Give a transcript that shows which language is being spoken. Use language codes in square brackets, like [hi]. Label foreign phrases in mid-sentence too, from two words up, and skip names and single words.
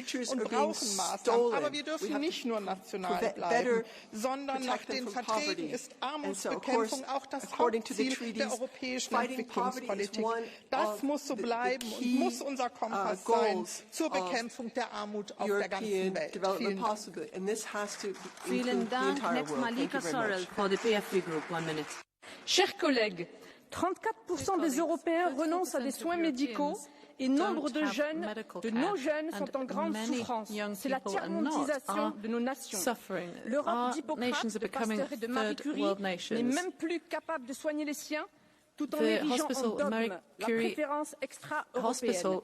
[de] Und brauchen Maßnahmen. Aber wir dürfen nicht nur national bleiben, sondern nach den Verträgen ist Armutsbekämpfung auch das Hauptziel der europäischen Entwicklungspolitik. Das muss so bleiben und muss unser Kompass sein zur Bekämpfung der Armut auf der ganzen Welt. Vielen Dank. [en] Next, Malika Sorrell for the PFP Group. 1 minute. [fr] Chers collègues, 34% des Européens renoncent à des soins médicaux et nombre de nos jeunes sont en grande souffrance. C'est la tiers-mondisation de nos nations. L'Europe d'Hippocrate, de Pasteur et de Marie Curie n'est même plus capable de soigner les siens, tout en érigeant en dogme la préférence extra-européenne.